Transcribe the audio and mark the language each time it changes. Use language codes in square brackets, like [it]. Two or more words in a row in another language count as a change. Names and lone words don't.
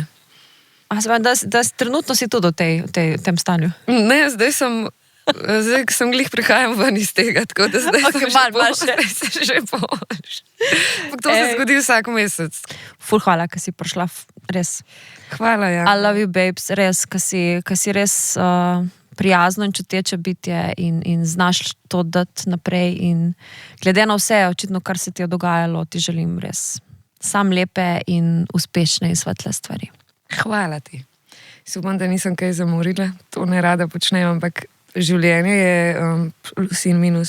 [sl] Da trenutno si tudi v tem stanju? Ne, zdaj sem glih prihajam ven iz tega, tako da zdaj sem že boljš. To se zgodi vsak mesec. Ful hvala, ka si prišla, res. Hvala, ja. [en] I love you, babes, [sl] res, ka si res prijazno in čuteče bitje in znaš to dati naprej in glede na vse, očitno, kar se ti je dogajalo, ti želim res sam lepe in uspešne in svetle stvari. Hvala ti. Upam, da nisem kaj zamorila, to ne rada počnem, ampak življenje je plus in minus, ne?